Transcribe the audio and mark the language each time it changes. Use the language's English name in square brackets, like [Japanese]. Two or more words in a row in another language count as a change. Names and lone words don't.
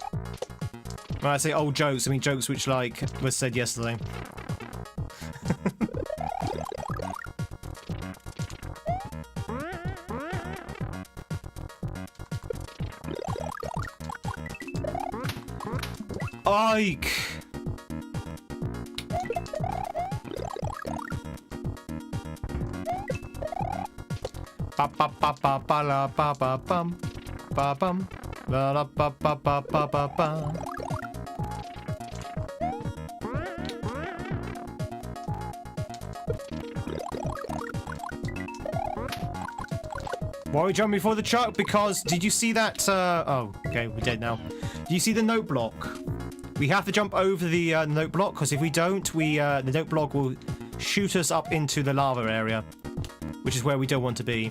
[English] When I say old jokes, I mean jokes which like was said yesterday. Ike. Ba ba ba ba ba la ba ba bum ba bum la la ba ba ba ba ba ba. Why are we jumping before the truck? Because did you see that? Oh, okay, we're dead now. Do you see the note block? We have to jump over the note block, because if we don't, the note block will shoot us up into the lava area, which is where we don't want to be.